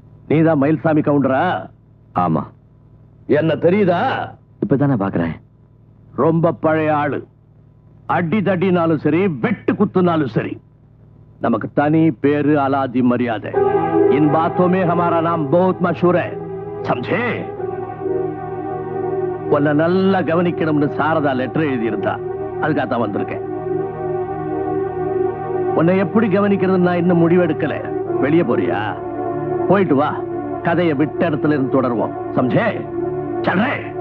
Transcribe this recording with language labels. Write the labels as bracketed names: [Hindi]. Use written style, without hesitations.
[Tamil] நீதான் மயில்சாமி கவுண்டரா? ஆமா. என்ன தெரியுதா? இப்பதானே பாக்குறேன். ரொம்ப பழைய ஆளு. அடி தடினாலும் சரி, வெட்டு குத்துனாலும் சரி, நமக்கு தனி பேரு, அலாதி மரியாதை. [Hindi] इन बातों में हमारा नाम बहुत मशहूर है, समझे? [Tamil] உன்னை நல்லா கவனிக்கணும்னு சாரதா லெட்டர் எழுதியிருந்தா, அதுக்காகத்தான் வந்திருக்கேன். உன்னை எப்படி கவனிக்கிறது நான் இன்னும் முடிவெடுக்கல. வெளியே போறியா? போயிட்டு வா, கதையை விட்ட இடத்துல இருந்து தொடருவோம். [Hindi] சம்ஜே? சல்றே.